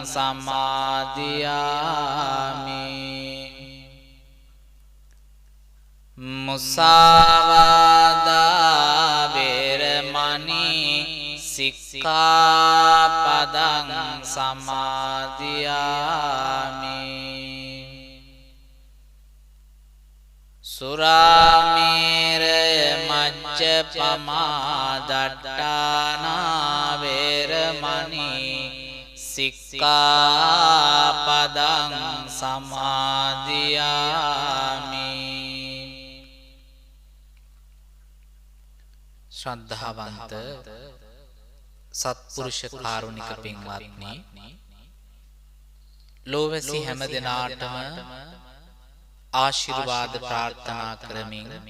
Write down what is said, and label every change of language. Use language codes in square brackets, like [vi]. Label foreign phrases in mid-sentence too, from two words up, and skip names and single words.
[pi] සමාදියාමි මුසාවාදා වේරමණී සික්ඛාපදං සමාදියාමි සුරාමේරය මච්චපමා දට්ඨානා වේරමණී සික්ඛාපදං සමාදියාමි [si] ශ්‍රද්ධාවන්ත සත්පුරුෂ කාරුණික පින්වත්නි ලෝවැසි හැම දෙනාටම ආශිර්වාද ප්‍රාර්ථනා කරමින්